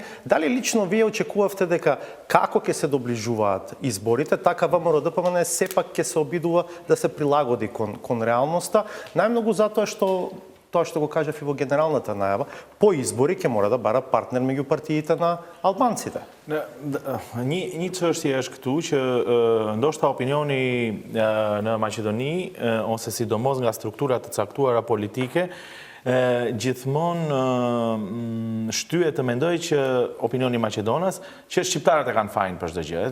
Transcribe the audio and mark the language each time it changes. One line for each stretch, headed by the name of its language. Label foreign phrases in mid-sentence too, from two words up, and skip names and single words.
Macedonian: Дали лично вие очекувавте дека како ќе се доближуваат изборите, така ВМРО-ДПМН сепак ќе се обидува да се прилагоди кон реалноста, најмногу затоа што тоа што го кажав и во генералната најава, по избори ќе мора да бара партнер меѓу партиите на албанците.
Albanian: Një çështje është këtu që ndoshta opinioni në Maqedoni ose sidomos nga strukturat të caktuara politike gjithmonë shtyhet të mendoj që opinioni i Maqedonas që shqiptarët e kanë fajin për çdo gjë.